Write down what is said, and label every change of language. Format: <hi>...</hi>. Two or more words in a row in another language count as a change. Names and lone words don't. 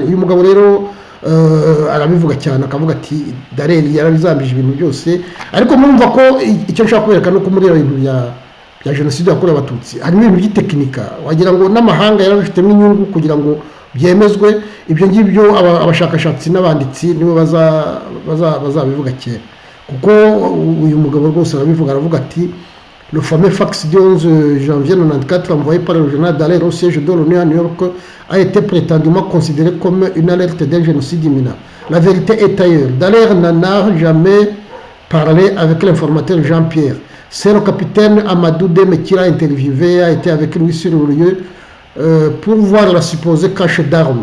<rw>Uyu mugabo rero arabivuga cyane akavuga ati Dallaire yarabizambije ibintu byose, ariko murumva ko icyo nshaka kwerekana uko muri ibintu bya jenoside yakorewe abatutsi harimo ibintu by'itekinika wagira ngo n'amahanga yarabifitemo inyungu kugira ngo byemezwe. Ibyo ngibyo abashakashatsi n'abanditsi nibo bazabivuga kera, kuko uyu mugabo rwose arabivuga, aravuga ati</rw> <fr>le fameux fax du 11 janvier 94 envoyé par le général Dallaire au siège de l'ONU à New York a été prétendument considéré comme une alerte d'un génocide imminent. La vérité est ailleurs. Dallaire n'en a jamais parlé avec l'informateur Jean Pierre. C'est le capitaine Amadou Deme qui l'a interviewé, a été avec lui sur le lieu pour voir la supposée cache d'armes.</fr>